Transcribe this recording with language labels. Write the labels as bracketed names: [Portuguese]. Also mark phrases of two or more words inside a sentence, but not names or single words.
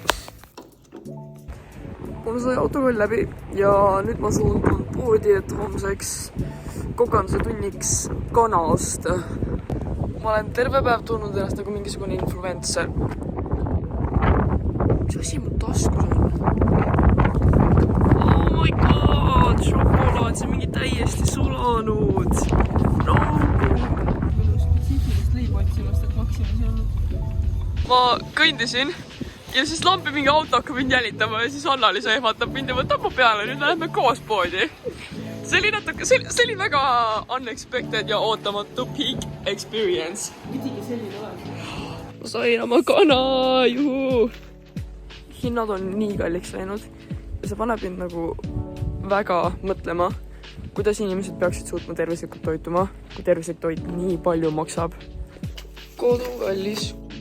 [Estonian] Mul sai autokool läbi ja nüüd ma suundun poodi, et homseks kokanduse tunniks kana osta. Ma olen terve päev tundnud ennast nagu mingisugune influencer. Mis asi mu taskus on? [English] Oh my god, [Estonian] šokolaad, see on mingi täiesti sulanud. No! Spetsiifilist leiba otsimast, et Maximis ei olnud. Ma kõndisin ja siis lampi mingi auto hakkab mind jälitama ja siis Anna-Liis ehmatab mind ja võtab mu peale, nüüd läheme koos poodi. See oli väga unexpected ja ootamatu [English] peak experience. [Estonian] Pidigi selline olema. Ma sain oma kana, juhu! Hinnad on nii kalliks läinud ja see paneb mind nagu väga mõtlema, kuidas inimesed peaksid suutma tervislikult toituma, kui tervislik toit nii palju maksab. Kodu kallis.